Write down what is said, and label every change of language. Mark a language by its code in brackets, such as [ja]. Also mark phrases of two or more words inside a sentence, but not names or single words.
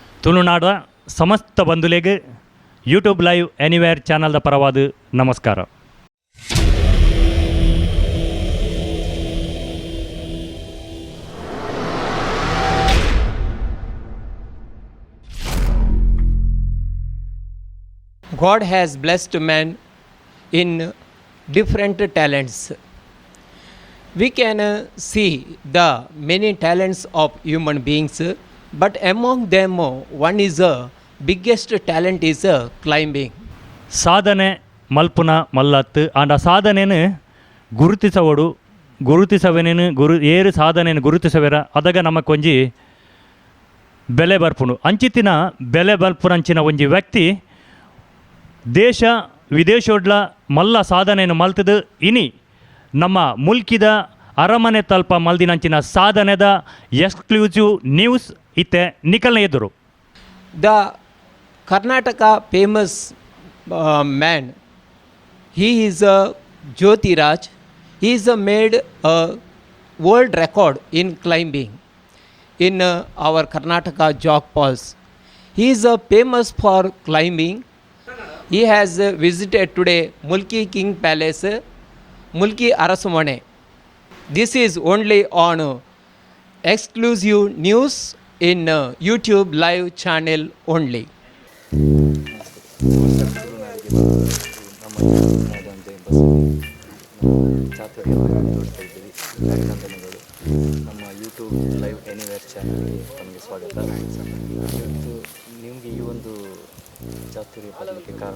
[tcy] ತುಳುನಾಡ ಸಮಸ್ತ ಬಂಧುಲೆಗೆ ಯೂಟ್ಯೂಬ್ ಲೈವ್ ಎನಿವೇರ್ ಚಾನಲ್ದ ಪರವಾದ ನಮಸ್ಕಾರ. [en] God has blessed man in different talents. We can see the many talents of human beings, but among them one is biggest talent is climbing. [tcy] ಸಾಧನೆ ಮಲ್ಪುನ ಮಲ್ಲತ್ತು ಆಂಡ ಸಾಧನೆಯನ್ನು ಗುರುತಿಸವೇನೇನು ಏರು ಸಾಧನೆಯನ್ನು ಗುರುತಿಸವೇರ ಅದಾಗ ನಮಕೊಂಜಿ ಬೆಲೆ ಬರ್ಪುನು ಅಂಚಿತ್ತಿನ ಬೆಲೆ ಬರ್ಪುನಂಚಿನ ಒಂಜಿ ವ್ಯಕ್ತಿ ದೇಶ ವಿದೇಶೋಡ್ಲ ಮಲ್ಲ ಸಾಧನೆಯನ್ನು ಮಲ್ತದು ಇನಿ ನಮ್ಮ ಮುಲ್ಕಿದ ಅರಮನೆ ತಲ್ಪ ಮಲ್ದಿನಂಚಿನ ಸಾಧನೆದ [en] exclusive news [tcy] ಇತ್ತೆ ನಿಕಲ್ನ ಎದುರು. [en] The Karnataka famous man, he is Jyoti Raj. He is made a world record in climbing in our Karnataka jog falls. He is famous for climbing. He has visited today Mulki King Palace, Mulki Arasamane. This is only on exclusive news in YouTube live channel only. [kn] ನಮ್ಮ ಯೂಟ್ಯೂಬ್ ಲೈವ್ ಎನಿವೇರ್ ಚಾನಲ್ಗೆ ತಮಗೆ ಸ್ವಾಗತ. ನಿಮಗೆ ಈ ಒಂದು ಚಾತುರ್ಯ ಬರಲಿಕ್ಕೆ ಕಾರಣ